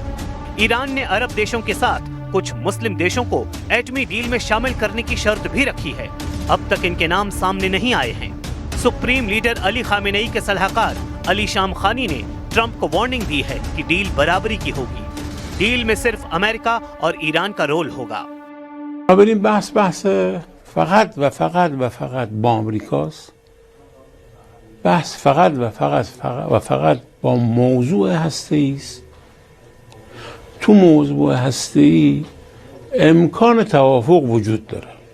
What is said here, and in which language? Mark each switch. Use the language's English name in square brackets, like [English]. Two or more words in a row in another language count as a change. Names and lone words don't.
[Hindi] ईरान ने अरब देशों के साथ कुछ मुस्लिम देशों को एटमी डील में शामिल करने की शर्त भी रखी है। अब तक इनके नाम सामने नहीं आए हैं। सुप्रीम लीडर अली खामेनेई के सलाहकार अली शामखानी ने ट्रंप को वार्निंग दी है कि डील बराबरी की होगी। डील में सिर्फ अमेरिका और ईरान का रोल होगा। [Persian] فقط و فقط و فقط با آمریکاست. بحث فقط و فقط با موضوع هسته‌ای است. تو موضوع هسته‌ای امکان توافق وجود داره.